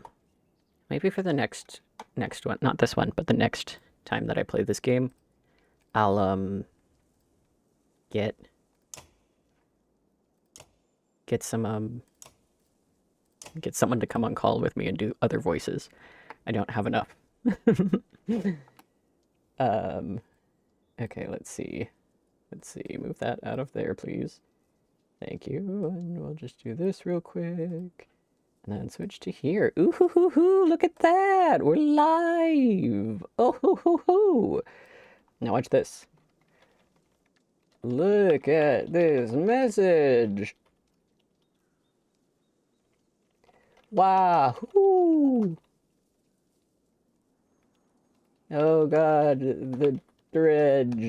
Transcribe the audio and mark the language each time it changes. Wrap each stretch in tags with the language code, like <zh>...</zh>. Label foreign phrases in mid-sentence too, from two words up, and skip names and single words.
<en>Maybe for the next one, not this one, but the next time that I play this game, I'll get some get someone to come on call with me and do other voices. I don't have enough. Okay, let's see. Move that out of there, please. Thank you. And we'll just do this real quick. And then switch to here. Ooh hoo hoo hoo, look at that! We're live! Oh hoo hoo hoo! Now watch this. Look at this message! Wow! Oh god, the dredge.</en>